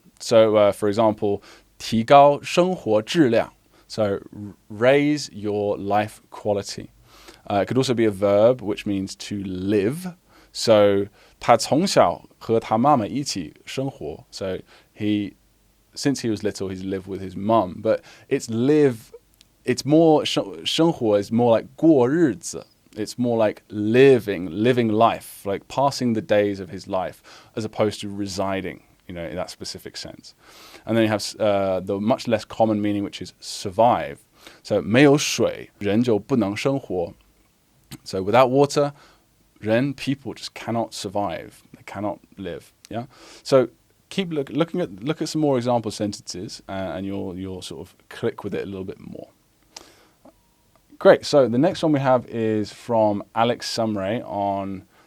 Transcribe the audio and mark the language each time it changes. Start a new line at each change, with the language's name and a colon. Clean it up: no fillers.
English: So, for example,
Chinese: 提高生活质量.
English: So, raise your life quality. It could also be a verb, which means to live.
Chinese: So, 他从小和他妈妈一起生活.
English: So, since he was little, he's lived with his mum. But it's live, it's more, 生活 is more like 过日子. It's more like living life, like passing the days of his life, as opposed to residing, in that specific sense. And then you have the much less common meaning, which is survive.
Chinese: So 没有水，人就不能生活.
English: So without water, people just cannot survive. They cannot live. Yeah. So keep look at some more example sentences, and you'll sort of click with it a little bit more. Great. So the next one we have is from Alex Sumray on.